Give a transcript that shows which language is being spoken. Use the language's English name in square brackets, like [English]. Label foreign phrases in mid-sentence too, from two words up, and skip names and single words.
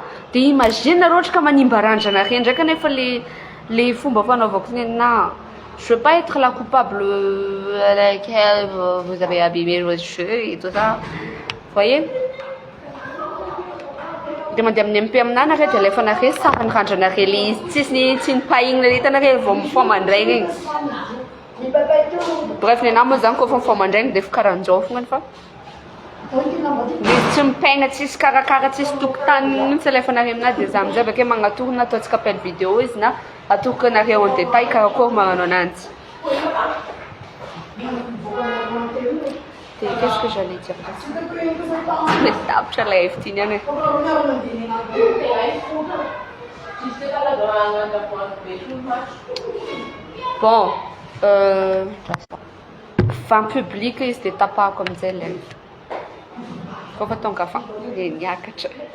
[Malagasy] De imagine ohatra ka manimba randrana reny ndraiky nefa le fomba fanaovako na [French] je veux pas être la coupable à laquelle vous avez abîmé vos cheveux et tout ça. Voyez? [Malagasy] De mandeha amin'ny MP aminah nareo de alefa nareo sarany randranareo le izy tsy nipahignina le hitanareo vao mifoha mandraigna igny. Bref, nenahy moa zany koa fa mifoha mandraigna de fa karahan'izao fognany fa Izy tsy mipaina tsisy karakara tsisy tokotany mihitsy alefanareo aminazy dia za amin'izay avy ake magnatoro na ataontsika [French] appel vidéo [Malagasy] izy na atoroko anareo [French] en détail [Malagasy] karakory magnano ananjy. [French] Qu'est-ce que j'allais dire là? [Malagasy] Tapitra la efitiny any. Bon, [French] fin public [Malagasy] izy dia tapahako amin'izay ilay kofa tonga fin dia niakatra.